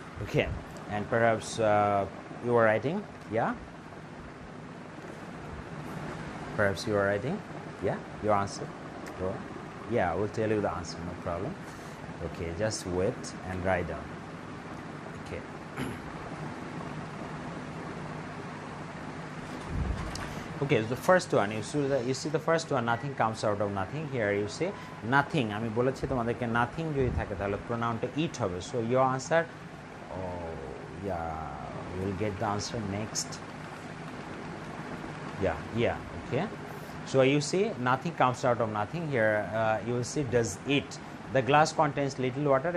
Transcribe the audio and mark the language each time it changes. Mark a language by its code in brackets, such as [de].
[en] Okay, and perhaps you are writing, yeah, perhaps you are writing, yeah, your answer, yeah, I will tell you the answer, no problem. Okay, just wait and write down. Okay. Okay, so the first one, you see the first one, nothing comes out of nothing. Here you say nothing. [bn] আমি বলেছি তোমাদেরকে nothing যদি থাকে তাহলে প্রোনাউনটা ইট হবে। [en] So your answer, oh yeah, we'll get the answer next. Yeah, okay. So you see nothing comes out of nothing. Here you will see does it. The glass contains little water.